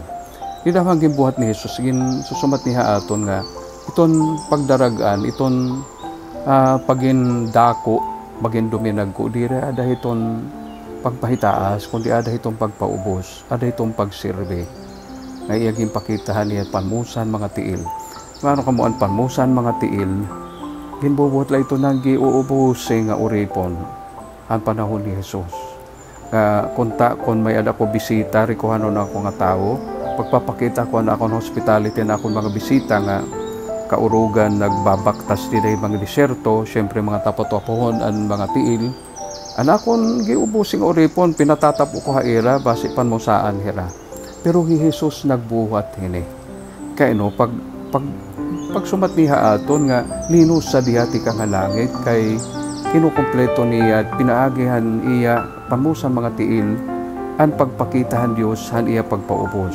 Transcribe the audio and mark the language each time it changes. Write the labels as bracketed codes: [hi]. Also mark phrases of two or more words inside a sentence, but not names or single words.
[war] Di damang gimbuhat ni Jesus, susumat niya aton nga iton pagdaragan, iton pagin dako, bagin duminagko, dire ada iton pagpahitaas, kundi ada itong pagpaubos, ada itong pagsirbe. Nga iyaging pakitahan niya panmusan mga tiil. Mano kamuan panmusan mga tiil, ginbubuhat la ito nang giuubusin nga uripon ang panahon ni Jesus. Kung may ada ko bisita, rikuhanon ako nga tao, pagpapakita ko na akong hospitality na akong mga bisita nga kaurugan, nagbabaktas din ay mga disyerto, syempre mga tapot-tapohon ang mga tiil. Anakon giubusing oripon, pinatatapo ko haira, basi panmusaan hira. Pero Jesus nagbuhat hini. Kaya pag sumat niya aton nga, linus sa dihati kang halangit, kay kinukumpleto niya at pinaagihan iya pamusan mga tiil ang pagpakitahan Dios han iya pagpaubos.